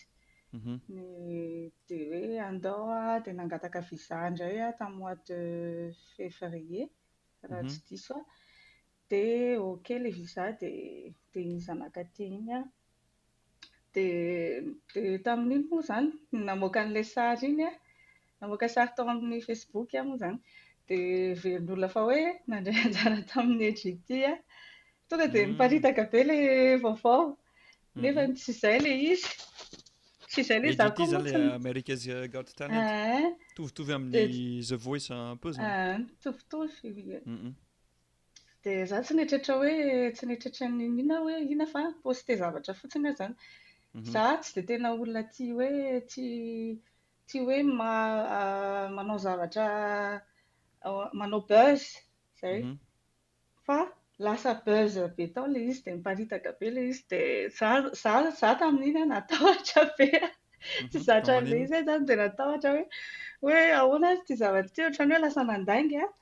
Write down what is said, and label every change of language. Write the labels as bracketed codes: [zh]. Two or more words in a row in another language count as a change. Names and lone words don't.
[mg] Dia hoe andao dia nangataka visa indray tamin'ny [fr] mois de février [mg] raha tsy diso dia ok ilay visa dia izy anakaty iny dia tamin'iny moa zany namoaka an'ilay sary iny namoaka sary tao amin'ny Facebook moa zany dia veron'olona fa hoe nandray anjara tamin'ny EGT tonga dia miparitaka be ilay vaovao nefa tsy izay ilay izy. Tsy izay ilay za EGT koa zany moa ilay America's Got Talent. Tovitovy amin'ny The Voice [fr] un peu [mg] zany. Mitovitovy. Dia za tsy nieritreritra ny inona hoe inona fa poste zavatra fotsiny zany. Za tsy dia tena olona tia hoe manao zavatra manao buzz izay fa lasa buzz be tao ilay izy dia miparitaka be ilay izy dia za tamin'iny natahotra be tsy zatra an'ilay izy zany dia natahotra hoe ahoana ity zavatra ity ohatran'ny hoe lasa mandainga